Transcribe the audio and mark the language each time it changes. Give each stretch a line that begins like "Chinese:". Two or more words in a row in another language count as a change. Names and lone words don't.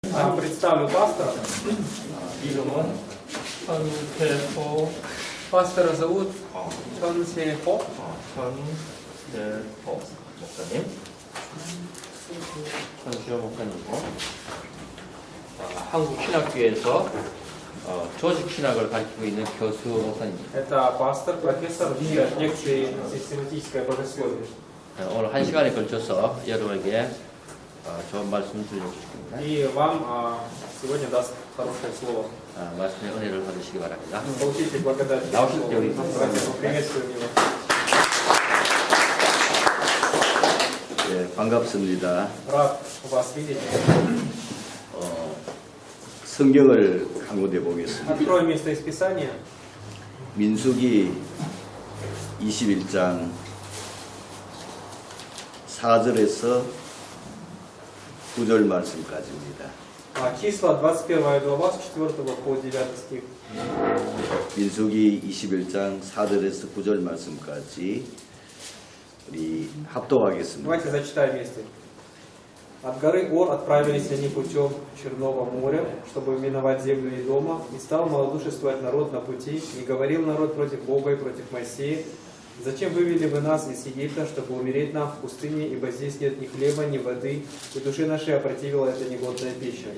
Russian: представлю пастора.
Korean: 이름은 천세호.
Russian: Пастора зовут Чон Се Хо.
Korean: 천세호 목사님. 천세호 목사님이고 한국 신학교에서 조직 신학을 가르치고 있는 교수 목사님입니다.
Russian: Это пастор, профессор, читает лекции систематическое богословие.
Korean: 오늘 1시간에 걸쳐서 여러분에게 좋은 말씀 들려주십니다.
Russian: И вам сегодня даст хорошее слово.
Korean: 말씀의 은혜를 받으시기 바랍니다.
Russian: Получите благодать.
Korean: 나오실 때 우리
Russian: Приветствуем его.
Korean: 네, 반갑습니다.
Russian: Рад вас видеть.
Korean: 성경을 강구해 보겠습니다.
Russian: Откроем место из Писания.
Korean: 민수기 21장 4절에서 9절 말씀까지입니다.
Russian: Числа 21 глава с 4 по 9 стих.
Korean: 민수기 21장 4절에서 9절 말씀까지 우리 합독하겠습니다.
Russian: Давайте зачитаем вместе. От горы Ор отправились они путем Черного моря, чтобы миновать землю Едома, и стал малодушествовать народ на пути, и говорил народ против Бога и против Моисея: «Зачем вывели вы нас из Египта, чтобы умереть нам в пустыне, ибо здесь нет ни хлеба, ни воды, и души нашей опротивила эта негодная пища?